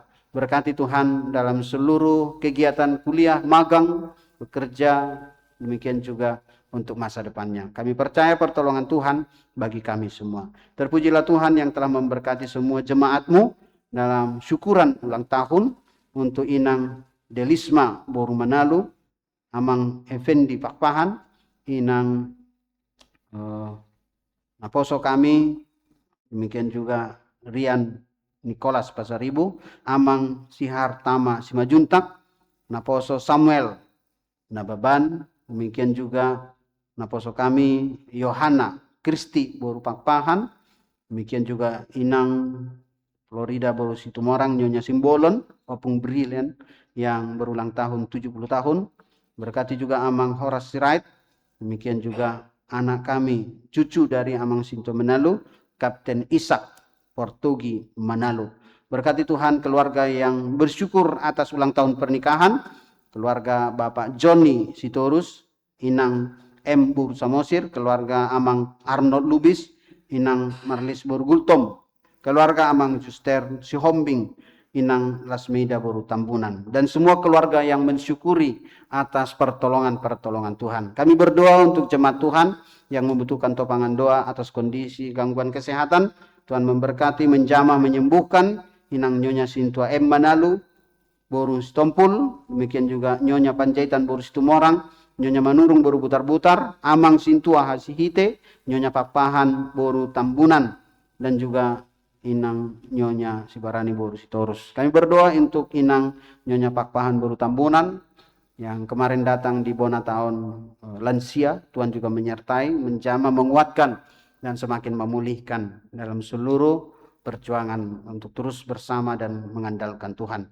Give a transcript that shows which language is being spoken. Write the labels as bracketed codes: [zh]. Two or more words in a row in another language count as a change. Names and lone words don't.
[id] Berkati Tuhan dalam seluruh kegiatan kuliah, magang, bekerja, demikian juga untuk masa depannya. Kami percaya pertolongan Tuhan bagi kami semua. Terpujilah Tuhan yang telah memberkati semua jemaat-Mu dalam syukuran ulang tahun untuk Inang Delisma Boru Manalu, Amang Effendi Pakpahan, Inang naposo kami, demikian juga Rian Nicholas Pasaribu, Amang Sihar Tama Simajuntak, naposo Samuel Nababan, demikian juga naposo kami Yohana Kristi Boru Pakpahan, demikian juga Inang Florida Boru Situmorang Nyonya Simbolon, Opung Brilian yang berulang tahun 70 tahun. Berkati juga Amang Horas Sirait, demikian juga anak kami, cucu dari Amang Sinto Manalu, Kapten Ishak Portugi Manalu. Berkati Tuhan keluarga yang bersyukur atas ulang tahun pernikahan, keluarga Bapak Johnny Sitorus, Inang M. Boru Samosir, keluarga Amang Arnold Lubis, Inang Marlis Boru Gultom, keluarga Amang Juster Sihombing, Inang Lasmida Boru Tambunan, dan semua keluarga yang mensyukuri atas pertolongan-pertolongan Tuhan. Kami berdoa untuk jemaat Tuhan yang membutuhkan topangan doa atas kondisi gangguan kesehatan. Tuhan memberkati, menjamah, menyembuhkan Inang Nyonya Sintua M. Manalu Boru Stompul, demikian juga Nyonya Panjaitan Boru Situmorang, Nyonya Manurung Boru Butar-Butar, Amang Sintua Hasihite, Nyonya Pakpahan Boru Tambunan, dan juga Inang Nyonya Sibarani Boru Sitorus. Kami berdoa untuk Inang Nyonya Pakpahan Boru Tambunan yang kemarin datang di Bona Tahun lansia. Tuhan juga menyertai, menjamah, menguatkan, dan semakin memulihkan dalam seluruh perjuangan untuk terus bersama dan mengandalkan Tuhan.